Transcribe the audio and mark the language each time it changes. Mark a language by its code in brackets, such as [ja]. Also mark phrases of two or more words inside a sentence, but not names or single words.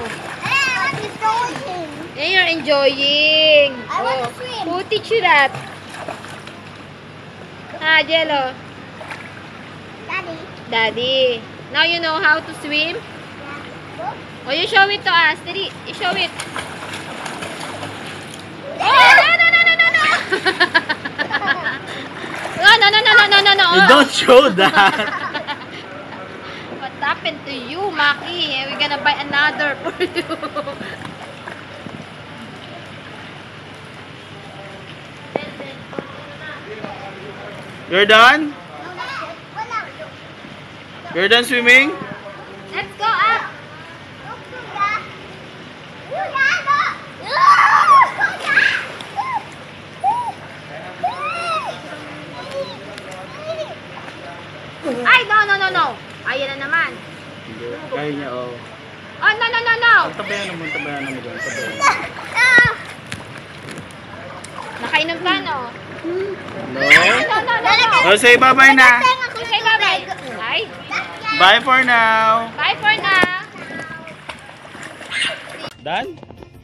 [en] I want to swim. Yeah, you're enjoying. I want to swim. Who teach you that? Ah, Jello. Daddy. Daddy. Now you know how to swim? Yeah. Oh, you show it to us. Didi, you show it. Oh, no, no, no, no, no, no. No, no, no, no, no, no, no, no. You don't show that. What happened to you, Maki? We're gonna buy another for you. You're done? No, that's it. Wala. You're done swimming? Let's go up. Look, Kuya. Kuya, look. Kuya. Ay, no, no, no, no. [tl] Ayan na naman. Kaya niya, oh. [en] Oh, no, no, no, no. [tl] Tabayan mo doon. Tabayan. Nakainom ka, [en] no? No? No, no, no, no. Oh, say bye-bye na. Okay, bye-bye. Ay, Bye for now. bye for now. Done?